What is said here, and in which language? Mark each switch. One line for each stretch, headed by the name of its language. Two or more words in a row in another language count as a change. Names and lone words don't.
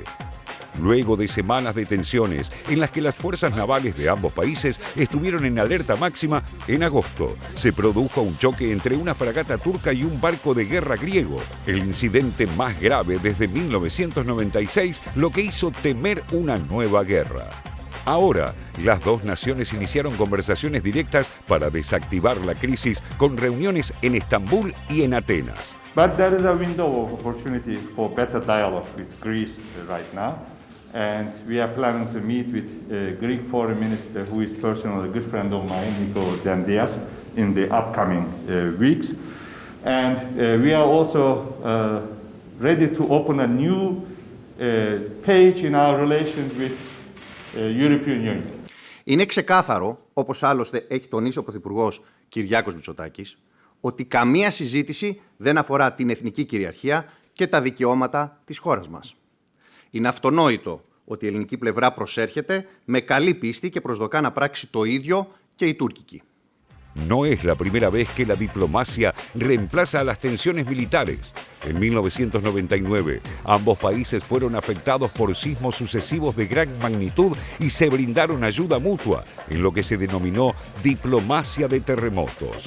Spanish: Luego de semanas de tensiones en las que las fuerzas navales de ambos países estuvieron en alerta máxima, en agosto se produjo un choque entre una fragata turca y un barco de guerra griego, el incidente más grave desde 1996, lo que hizo temer una nueva guerra. Ahora, las dos naciones iniciaron conversaciones directas para desactivar la crisis con reuniones en Estambul y en Atenas.
English: But there is a window of opportunity for better dialogue with Greece right now. And we are planning to meet with Greek foreign minister, who is personally a good friend of mine, Nikos Dendias, in the upcoming weeks. And we are also ready to open a new page in our relations with European Union.
Greek: Είναι ξεκάθαρο, όπως άλλωστε έχει τονίσει ο Πρωθυπουργός Κυριάκος Μητσοτάκης, ότι καμία συζήτηση δεν αφορά την εθνική κυριαρχία και τα δικαιώματα της χώρας μας. Είναι αυτονόητο ότι η ελληνική πλευρά προσέρχεται με καλή πίστη και προσδοκά να πράξει το ίδιο και η τουρκική.
Spanish: No es la primera vez que la diplomacia reemplaza a las tensiones militares. En 1999, ambos países fueron afectados por sismos sucesivos de gran magnitud y se brindaron ayuda mutua, en lo que se denominó diplomacia de terremotos.